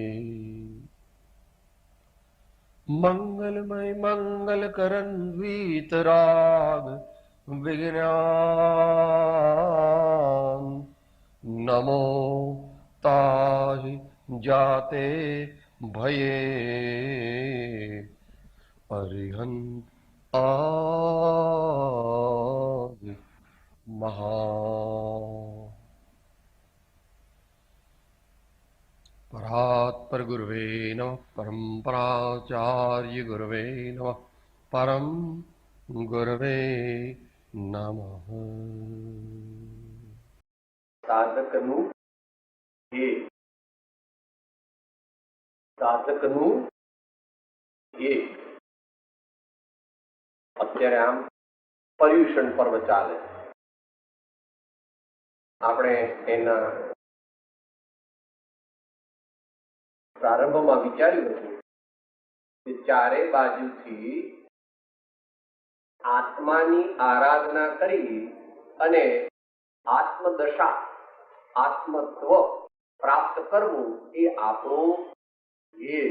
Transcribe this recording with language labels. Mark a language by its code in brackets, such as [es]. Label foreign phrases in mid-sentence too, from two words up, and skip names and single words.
[hi] मंगलमय मंगलकरन् वीतराग विज्ञान नमो ताहि जाते भये अरिहंत आदि महा। [sa] परात्पर गुरुवे नमः। परम्पराचार्य गुरुवे नमः। परम गुरुवे नमः। [gu] સાધકનું ધ્યેય, સાધકનું ધ્યેય. અત્યારે આમ પર્યુષણ પર્વ ચાલે, આપણે એના પ્રારંભમાં વિચાર્યું હતું કે ચારે બાજુથી આત્માની આરાધના કરી અને આત્મદશા, આત્મત્વ પ્રાપ્ત કરવું એ આપણું ધ્યેય.